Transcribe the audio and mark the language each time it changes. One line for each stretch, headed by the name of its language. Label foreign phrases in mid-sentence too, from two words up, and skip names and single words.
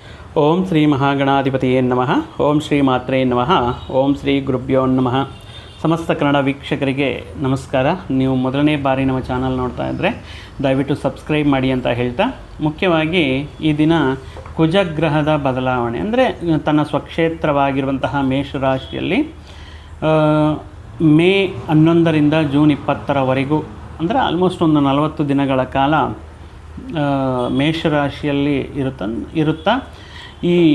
Sanskrit: ಓಂ ಶ್ರೀ ಮಹಾಗಣಾಧಿಪತಿಯೇ ನಮಃ. ಓಂ ಶ್ರೀ ಮಾತ್ರೇ ನಮಃ. ಓಂ ಶ್ರೀ ಗುರುಭ್ಯೋ ನಮಃ.
Kannada: ಸಮಸ್ತ ಕನ್ನಡ ವೀಕ್ಷಕರಿಗೆ ನಮಸ್ಕಾರ. ನೀವು ಮೊದಲನೇ ಬಾರಿ ನಮ್ಮ ಚಾನಲ್ ನೋಡ್ತಾ ಇದ್ದರೆ ದಯವಿಟ್ಟು ಸಬ್ಸ್ಕ್ರೈಬ್ ಮಾಡಿ ಅಂತ ಹೇಳ್ತಾ, ಮುಖ್ಯವಾಗಿ ಈ ದಿನ ಕುಜಗ್ರಹದ ಬದಲಾವಣೆ ಅಂದರೆ ತನ್ನ ಸ್ವಕ್ಷೇತ್ರವಾಗಿರುವಂತಹ ಮೇಷರಾಶಿಯಲ್ಲಿ ಮೇ 11ರಿಂದ ಜೂನ್ 20ರವರೆಗೂ ಅಂದರೆ ಆಲ್ಮೋಸ್ಟ್ ಒಂದು 40 ದಿನಗಳ ಕಾಲ ಮೇಷರಾಶಿಯಲ್ಲಿ ಇರುತ್ತಾ ಈ